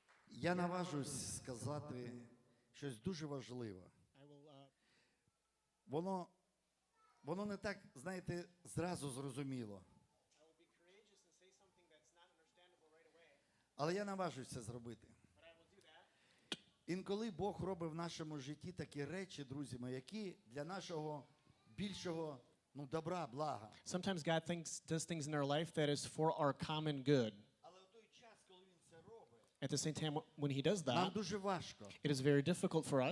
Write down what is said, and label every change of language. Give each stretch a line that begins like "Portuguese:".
Ukrainian: Я наважусь сказати щось дуже важливе.
English: I will
Ukrainian: Воно не так, знаєте, зразу зрозуміло.
English: I will be courageous and say something that's not understandable right away,
Ukrainian: Але я наважусь це зробити.
English: but I will do that.
Ukrainian: Інколи Бог робить в нашому житті такі речі, друзі мої, які для нашого більшого добра, блага.
English: Sometimes God does things in our life that is for our common good.
Ukrainian: Але в той час, коли він це робить,
English: At the same time, when He does
Ukrainian: нам
English: that,
Ukrainian: дуже важко.
English: it is very difficult for